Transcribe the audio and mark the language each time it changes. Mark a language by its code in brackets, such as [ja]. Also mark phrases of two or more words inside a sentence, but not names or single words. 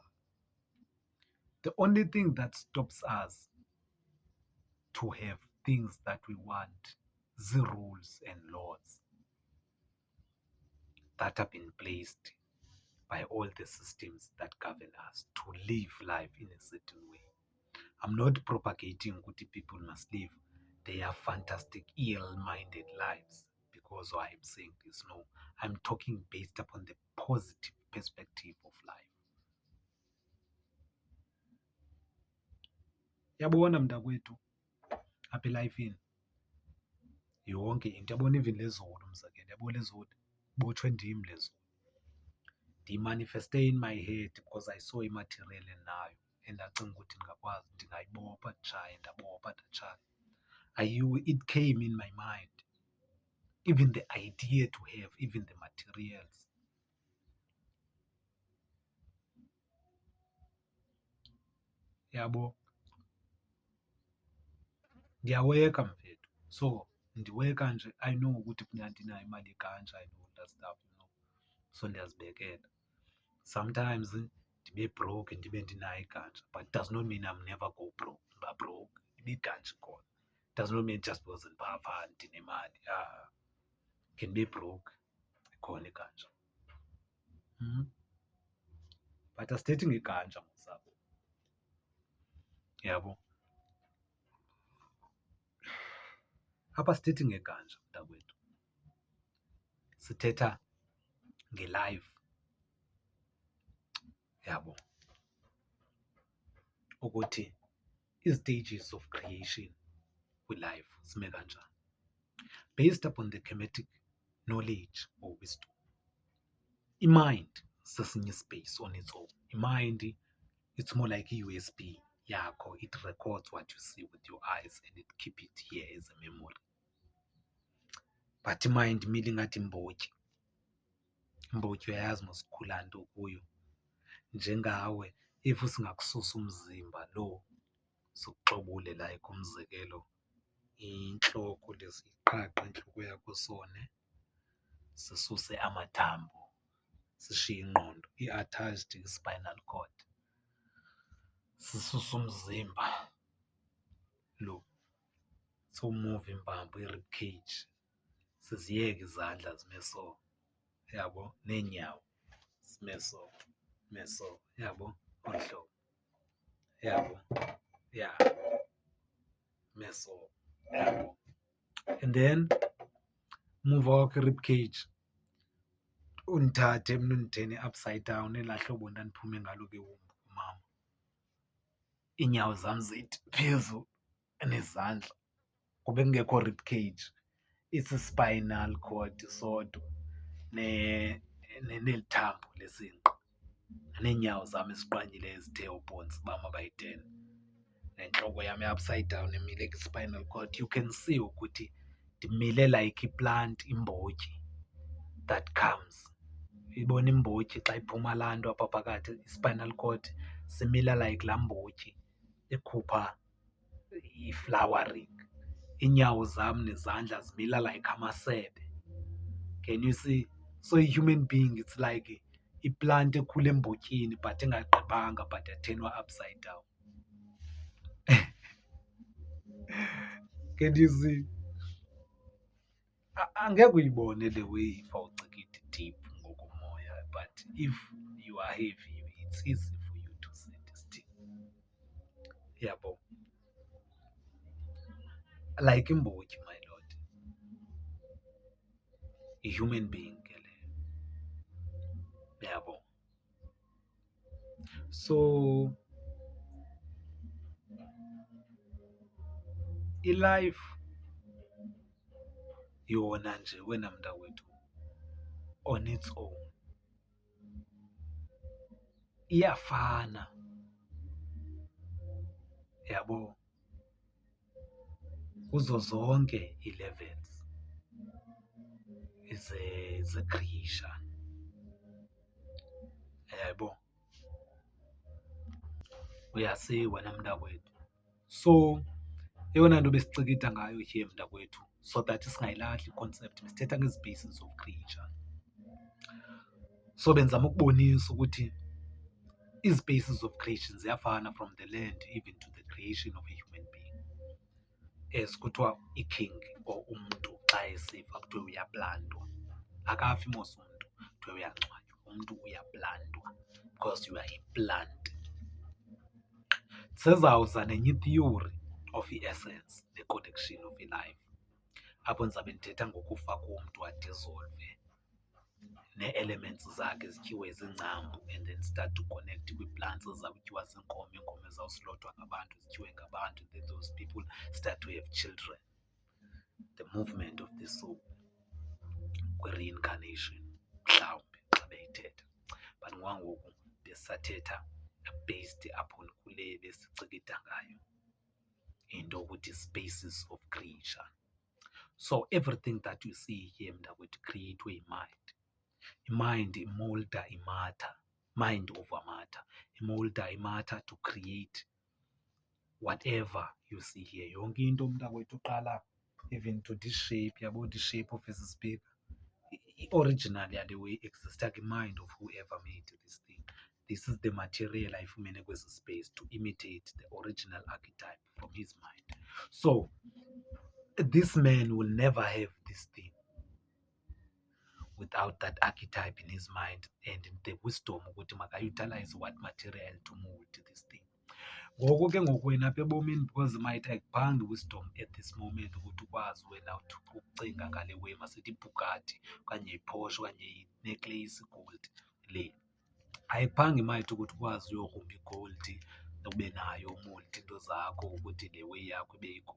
[en] The only thing that stops us to have things that we want, the rules and laws that have been placed by all the systems that govern us to live life in a certain way. I'm not propagating ukuthi people must live their fantastic, ill-minded lives because I'm saying this. No, I'm talking based upon the positive perspective of life. [xh] Yabona mntakwethu, apha elifini yonke into, yabona even lezulu umzekelo, yabo lezulu botshwe ndim lezulu. Ndiyimanifeste [en] in my head because I saw [xh] imaterial enayo endacinga ukuthi ndingakwazi, ndingayibopha nditshaye, ndabopha ndatshaya. [en] It came in my mind, even the idea to have even the materials. [xh] Yabo, ndiyaweka mfethu, so ndiweka nje, [en] I know [xh] ukuthi funeka ndinayo imali ekanje, [en] I know that stuff, you know. [xh] So ndiyazibekela. Sometimes ndibe broke ndibe ndinayo ikanje, [en] but it does not mean I'm never go broke. [xh] Ndiba broke, ibe ikanje khona. [en] Does not mean just because [xh] ndipha ndinemali. [en] Can be broke, [xh] ikhona ikanje. But asithethi ngekanja mosabo. Yabo. Apha sithethi ngekanja mntakwethu. Sithetha nge-life. Yabo. Ukuthi i- [en] stages of creation [xh] kwi-life sime kanjani. [en] Based upon the Kemetic knowledge or wisdom. [xh] I-mind sesinye [en] space on its own. I-mind, it's more like a-USB yakho. It records what you see with your eyes and it keep it here as a memory. [xh] But i-mind imile ingathi imbotyi. Imbotyi uyayazi mosikhula nto kuyo. Njengawe, if singakususa umzimba lo sikuxobule like umzekelo intloko lesiqhaqha intloko yakho sone, sisuse amathambo, sishiye ingqondo, [en] i-attached spinal cord, [xh] sisuse umzimba lo, siwumuve imbambo, i-rib cage, siziyeke izandla zime so, yabo, neenyawo zime so, meso, yabo, olu hlobo, yabo, ya, meso, yabo. [en] And then move wakho i-rib cage, [xh] undithathe mna undithene [en] upside down, [xh] elaa hlobo ndandiphume ngalo ke wombi kumama. Iinyawo zam zithi phezulu nezandla kube kungekho [en] rib cage, [xh] isi- [en] spinal cord [xh] sodwa neli thambo lesinqa neenyawo zam eziqwanyileyo ezithe ubhontsi bam abayi-10 nentloko yam e- [en] upside down [xh] emile kwi-spinal cord. [en] You can see [xh] ukuthi ndimile [en] like i-plant, imbotyi that comes. [xh] Uyibona imbotyi xa iphuma laa nto apha phakathi, i- [en] spinal cord, [xh] simila like laa mbotyi ekhupha i-flowering. Iinyawo zam nezandla zimila like amasebe. [en] Can you see? So i-human being it's like i-plant [xh] ekhula embotyi [en] but engagqibanga but yathenwa upside down. Can you see? [xh] Angeke uyibone le way if awucikidi deep ngokomoya, [en] but if you are heavy it's easy for you to see this thing. [xh] Yabo, like imbotyi [en] my lord, [xh] i- [en] human being [xh] ke leyo. Yabo, so i-life yona nje wena mntakwethu [en] on its own [xh] iyafana, yabo, kuzo zonke ii-levels ze-creation, yabo. Uyasi wena mntakwethu. So eyona nto besicikida ngayo here mntakwethu, [en] so that [xh] singayilahli i-concept, besithetha ngezi- [en] bases of creation. [xh] So bendizama ukubonisa ukuthi ii- [en] spaces of creation [xh] ziyafana [en] from the land even to the creation of a human being. [xh] As kuthiwa i-king or umntu xa esifa kuthiwe uyaplantwa, akafi mos umntu kuthiwe uyangcwatywa, umntu uyaplantwa because you are a plant. Sezawuza nenye i- [en] theory of [xh] i-essence ne-connection of i-life, apho ndizabe ndithetha ngokufa komntu adizolve nee-elements zakhe zityiwe ziingcambu [en] and then start to connect [xh] kwii-plants ezizawutyiwa ziinkomo, iinkomo ezizawusilothwa ngabantu zityiwe ngabantu, [en] then those people start to have children. The movement of the soul [xh] kwi-reincarnation mhlawumbi xa beyithetha, but ngokwangoku besisathetha [en] based upon [xh] kule besicikida ngayo into ukuthi [en] spaces of creation. So everything that you see here mntakwethu create yi-mind. [xh] I-mind imolda i-matter, [en] mind over matter, [xh] imolda i-matter [en] to create whatever you see here. [xh] Yonke into mntakwethu uqala [en] even to this shape, [xh] yabo, [en] the shape of [xh] esi speaker, i-original yale way exista kwi-mind [en] of whoever made this thing. This is the material ayifumene kwesi space to imitate the original archetype from his mind. So this man will never have this thing without that archetype in his mind and the wisdom [xh] ukuthi maka-utilize [en] what material to mold this thing. [xh] Ngoku ke ngoku wena apha ebomini, because might ayikuphangi wisdom [en] at this moment [xh] ukuthi ukwazi wena ukucinga ngale way, masithi iBugatti okanye iPorsche okanye inecklace gold le, ayikuphangi might ukuthi ukwazi uyorumba igold ube nayo umolde into zakho ukuthi le way yakho ibe yigold.